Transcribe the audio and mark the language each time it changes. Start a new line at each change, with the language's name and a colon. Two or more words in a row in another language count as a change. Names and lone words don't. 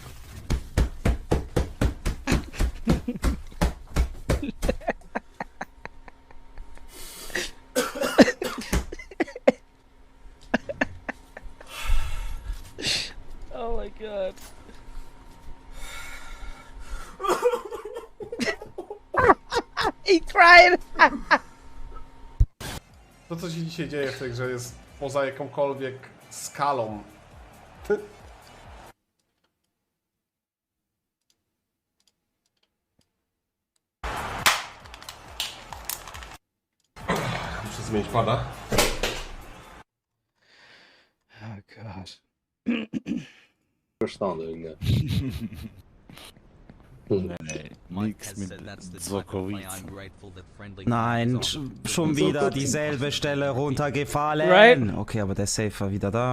English: Oh my god. He cried!
Polish: To, co się dzisiaj dzieje w tej grze, jest poza jakąkolwiek skalą. Muszę zmienić pada.
English: Oh god.
German: Nein, schon wieder dieselbe Stelle runtergefallen.
English: Right?
German: Okay, aber der Safe war wieder da.